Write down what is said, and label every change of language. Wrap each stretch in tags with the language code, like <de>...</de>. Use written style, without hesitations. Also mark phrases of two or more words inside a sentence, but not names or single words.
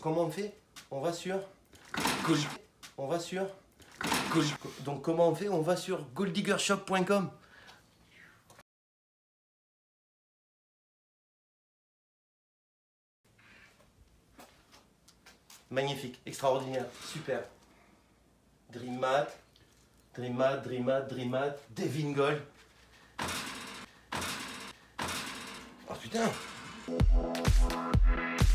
<fr>comment on fait? On va sur... Donc comment on fait? On va sur golddiggershop.com. Magnifique, extraordinaire, super. Dream Mat, Dream Mat, Dream Mat, Dream Mat, Devin Gold. Oh putain!</fr>